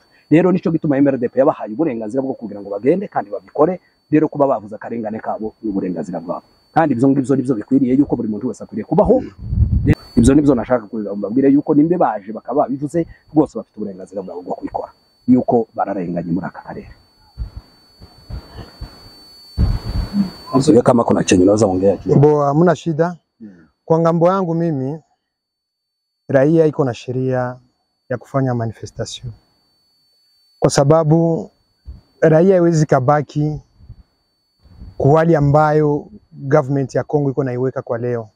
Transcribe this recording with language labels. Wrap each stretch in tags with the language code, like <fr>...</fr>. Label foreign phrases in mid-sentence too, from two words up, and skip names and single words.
<rn>Rero nico gituma MRDP yabahaye uburenganzira bwo kugira ngo bagende kandi babikore. Rero kuba bavuze akarengane kabo n'uburenganzira bwabo, kandi ibyo ngibyo nibyo bikwiriye yuko buri muntu wese akwiriye kubaho. Ibyo nibyo nashaka kubabwira yuko nimbe baje bakaba bivuze rwose bafite uburenganzira bwabo bwo kubikora, yuko bararenganye muri aka karere.</rn> <sw>Kama kuna chenye unaweza ongea. Hamna shida. Kwa ngambo yangu mimi, raia iko na sheria ya kufanya manifestation, kwa sababu raia haiwezi kabaki kwa hali ambayo government ya Kongo iko naiweka kwa leo.</sw>